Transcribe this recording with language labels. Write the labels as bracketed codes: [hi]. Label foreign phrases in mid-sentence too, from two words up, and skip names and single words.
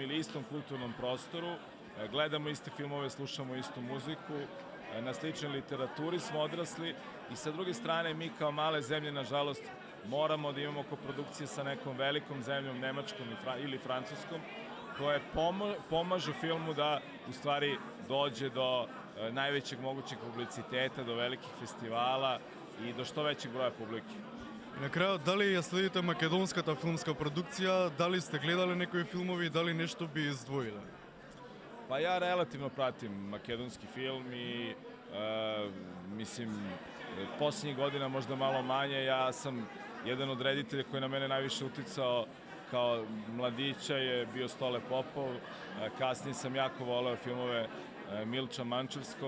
[sr] ili istom kulturnom prostoru, gledamo iste filmove, slušamo istu muziku, na sličnoj literaturi smo odrasli i sa druge strane mi kao male zemlje, nažalost, moramo da imamo koprodukcije sa nekom velikom zemljom, Nemačkom ili Francuskom, koje pomažu filmu da u stvari dođe do najvećeg mogućeg publiciteta, do velikih festivala i do što većeg broja publike. [mk] И на крајот, дали ја следите македонската филмска продукција, дали сте гледале некои филмови, дали нешто би издвоиле? [sr] Pa ja relativno pratim makedonski film i mislim, posljednjih godina možda malo manje. Ja sam jedan od reditelja koji na mene najviše uticao kao mladića je bio Stole Popov. Kasnije sam jako voleo filmove Milča Mančevskog.